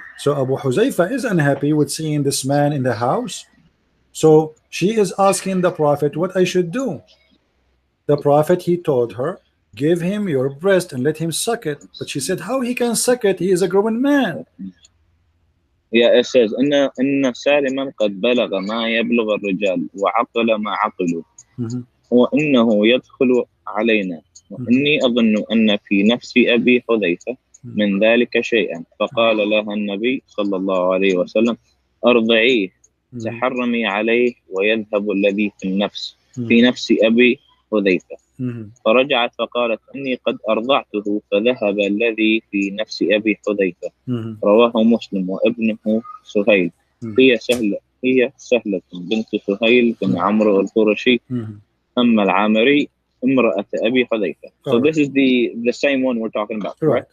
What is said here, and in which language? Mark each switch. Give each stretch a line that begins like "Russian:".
English: So Abu Huzaifa is unhappy with seeing this man in the house. So she is asking the Prophet what I should do. The Prophet, he told her, give him your breast and let him suck it. But she said, how he can suck it? He is a growing man. Yeah, it says
Arabic: إن سالما قد بلغ ما يبلغ الرجال وعقل ما عقلوا وإنه يدخل علينا وإني أظن أن في نفس أبي حذيفة من ذلك شيئا فقال لها النبي صلى الله عليه وسلم أرضعيه تحرمي عليه ويذهب الذي في نفس أبي حذيفة فرجعت فقالت إني قد أرضعته فذهب الذي في نفس أبي حذيفة رواه مسلم وابنه سهيل هي سهلة بنت سهيل بن عمرو القرشي أما العامري امرأة أبي حذيفة.
English: So this is the same one we're talking about, right?